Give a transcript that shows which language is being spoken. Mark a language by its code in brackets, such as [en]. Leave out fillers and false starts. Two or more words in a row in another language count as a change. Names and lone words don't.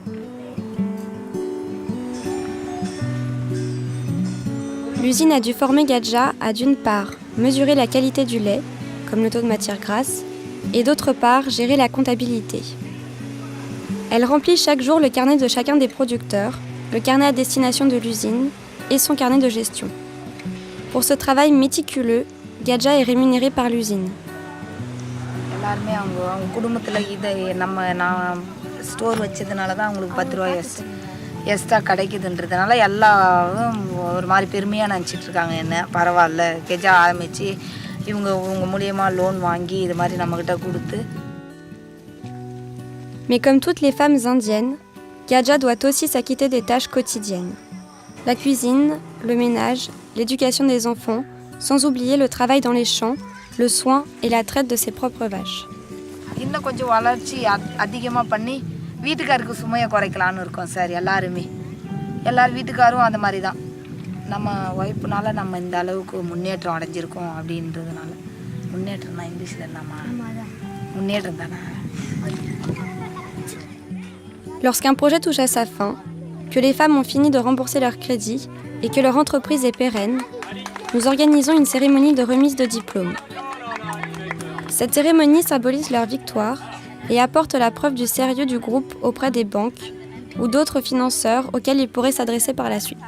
[fr] L'usine a dû former Gadja à d'une part mesurer la qualité du lait, comme le taux de matière grasse, et d'autre part gérer la comptabilité. Elle remplit chaque jour le carnet de chacun des producteurs, le carnet à destination de l'usine et son carnet de gestion. Pour ce travail méticuleux, Gadja est rémunérée par l'usine. [ta] எக்ஸ்ட்ரா கிடைக்குதுன்றதுனால எல்லாரும் ஒரு மாதிரி பெருமையாக நினச்சிட்டு இருக்காங்க. என்ன பரவாயில்ல, கெஜா ஆரம்பித்து இவங்க மூலியமாக லோன் வாங்கி இது மாதிரி நம்மக்கிட்ட கொடுத்து. [fr] Mais comme toutes les femmes indiennes, Gadja doit aussi s'acquitter des tâches quotidiennes. La cuisine, le ménage, l'éducation des enfants, sans oublier le travail dans les champs, le soin et la traite de ses propres vaches. [ta] இன்னும் கொஞ்சம் வளர்ச்சி அதிகமாக பண்ணி வீட்டுக்காருக்கு சுமையை குறைக்கலான்னு இருக்கோம் சார். எல்லார் வீட்டுக்காரும் அந்த மாதிரி தான். நம்ம ஒய்ஃப்னால நம்ம இந்த அளவுக்கு முன்னேற்றம் அடைஞ்சிருக்கோம் அப்படின்றதுனால. முன்னேற்றம்னா இங்கிலீஷில் என்னம்மா? முன்னேற்றம் தானே. [fr] Lorsqu'un projet touche à sa fin, que les femmes ont fini de rembourser leur crédit et que leur entreprise est pérenne, nous organisons une cérémonie de remise de diplôme. Cette cérémonie symbolise leur victoire et apporte la preuve du sérieux du groupe auprès des banques ou d'autres financeurs auxquels ils pourraient s'adresser par la suite.